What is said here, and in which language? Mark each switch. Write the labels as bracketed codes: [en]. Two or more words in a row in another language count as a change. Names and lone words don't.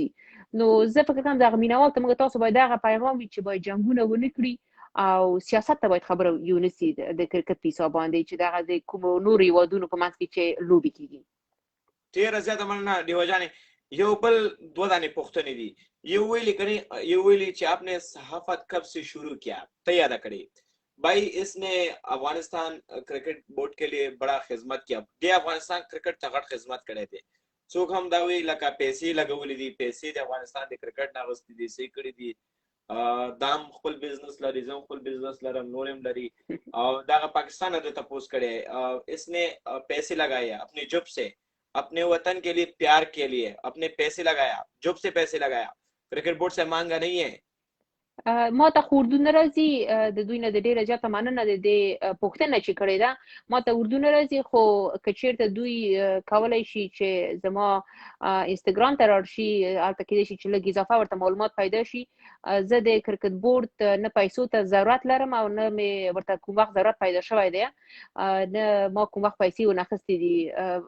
[ps] نو زه فکر کوم دغه مینوال ته موږ تاسو باید هغه پیغام وي چې باید جنګونه ونه کړي او سیاست ته باید خبره یونه سي د کرکټ په حساب باندې چې دغه د کومو نورو هېوادونو په منځ کې چې لوبې کېږي. ډېره زیاته مننه ډیوه جانې. یو بل دو دانې پوښتنې دي. یو ویلی چې [ur] آپ نے صحافت کب سے شروع کیا، تیادہ کری بھائی اس نے افغانستان کرکٹ بورڈ کے لیے بڑا خدمت کیا، [ps] دے افغانستان کرکٹ تا غټ خدمت کړی دی. څوک هم دا وی لکه پیسې لګولې دي، پیسې د افغانستان د کرکټ نه اخیستې دي، صحیح کړي دي، دام خپل بزنس لري، زم خپل بزنس لرم، نور هم لري او دغه پاکستان نه د تپوس کړی. [ur] اس نے پیسے لگایا اپنے جب سے، اپنے وطن کے لیے پیار کے لیے اپنے پیسے لگایا، جب سے پیسے لگایا، کرکٹ بورڈ سے مانگا نہیں ہے. [ps] ما ته خو اردو نه راځي، د دوی نه د ډېره زیاته مننه د دې پوښتنه چې کړې ده. ما ته اردو نه راځي، خو که چېرته دوی کولی شي چې زما انسټاګرام ته لاړ شي، هلته کېدای شي چې لږ اضافه ورته معلومات پیدا شي. زه د کرکټ بورډ نه پیسو ته ضرورت لرم او نه مې ورته کوم وخت ضرورت پیدا شوی دی، نه ما کوم وخت پیسې ونه اخیستې دي.